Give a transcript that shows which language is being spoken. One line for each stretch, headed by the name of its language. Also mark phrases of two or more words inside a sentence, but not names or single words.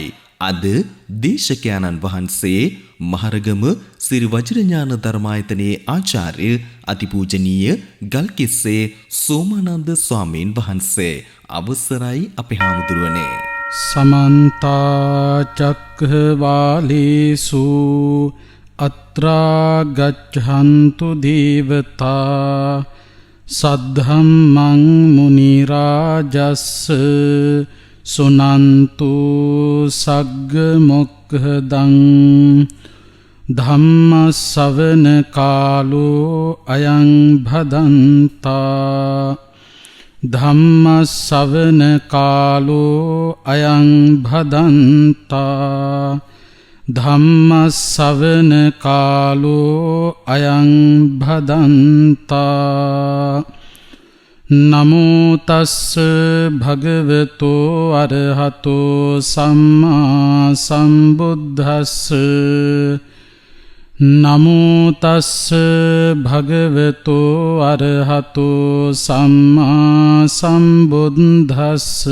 Sinhala: අද දේශකයන්න් වහන්සේ මහරගම සිරි වජිරඥාන ධර්මායතනයේ ආචාර්ය අතිපූජනීය ගල්කිස්සේ සෝමානන්ද ස්වාමීන් වහන්සේ. අවසරයි අපේ හාමුදුරුවනේ.
Pali: समन्ता चक्रवालेषु अत्रा गच्छन्तु देवता सद्धम्मं मुनिराजस् सुनन्तु सग्गमुक्खदं धम्म सवन कालो अयं भदन्ता ධම්ම ශ්‍රවණ කාලෝ අයං භදන්තා ධම්ම ශ්‍රවණ කාලෝ අයං භදන්තා නමෝ තස්ස භගවතෝ අරහතෝ සම්මා සම්බුද්දස්ස නමෝ තස්ස භගවතෝ අරහතෝ සම්මා සම්බුද්දස්ස